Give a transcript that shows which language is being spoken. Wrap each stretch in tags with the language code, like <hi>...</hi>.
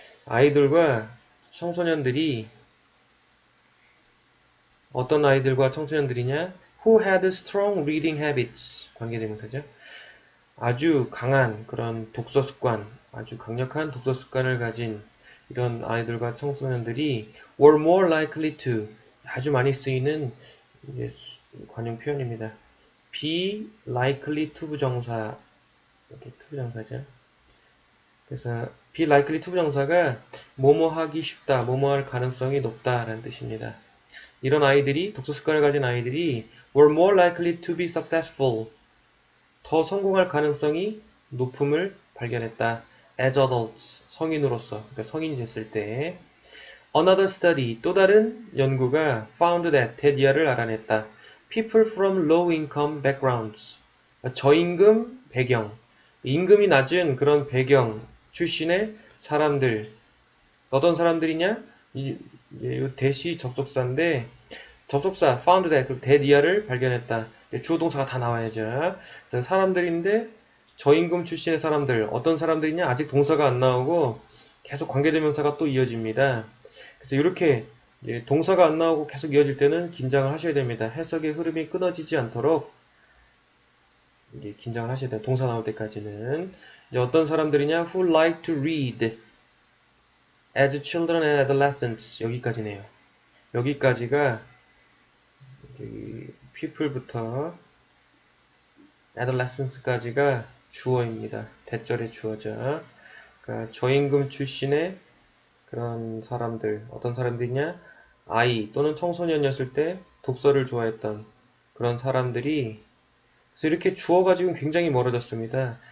<ko>아이들과 청소년들이 어떤 아이들과 청소년들이냐?</ko> <en>Who had strong reading habits</en> <ko>관계대명사죠. 아주 강한 그런 독서 습관, 아주 강력한 독서 습관을 가진 이런 아이들과 청소년들이</ko> <en>were more likely to</en> <ko>아주 많이 쓰이는 관용 표현입니다.</ko> <en>be likely to</en> <ko>부정사 이렇게 to 부정사죠. 그래서</ko> <en>be likely to</en> <ko>부정사가 뭐뭐 하기 쉽다, 뭐뭐 할 가능성이 높다라는 뜻입니다. 이런 아이들이 독서 습관을 가진 아이들이</ko> <en>were more likely to be successful</en> <ko>더 성공할 가능성이 높음을 발견했다.</ko> <en>as adults</en> <ko>성인으로서 그러니까 성인이 됐을 때</ko> <en>another study</en> <ko>또 다른 연구가</ko> <en>found that</en> <ko>테디아를 알아냈다.</ko> <en>people from low income backgrounds</en> <ko>저임금 배경 임금이 낮은 그런 배경 출신의 사람들 어떤 사람들이냐? 이 대시 접속사인데 접속사</ko> <en>found that</en> <ko>테디아를 발견했다. 주어 동사가 다 나와야죠. 사람들인데 저임금 출신의 사람들 어떤 사람들이냐? 아직 동사가 안 나오고 계속 관계대명사가 또 이어집니다. 그래서 이렇게 동사가 안 나오고 계속 이어질 때는 긴장을 하셔야 됩니다. 해석의 흐름이 끊어지지 않도록 긴장을 하셔야 돼요. 동사 나올 때까지는. 이제 어떤 사람들이냐?</ko> <en>Who like to read as children and adolescents 여기까지네요.</en> <ko>여기까지가 people부터 adolescence까지가 주어입니다. 대절의 주어죠. 그러니까 저임금 출신의 그런 사람들 어떤 사람들이냐? 아이 또는 청소년이었을 때 독서를 좋아했던 그런 사람들이 그래서 이렇게 주어가 지금 굉장히 멀어졌습니다.</ko>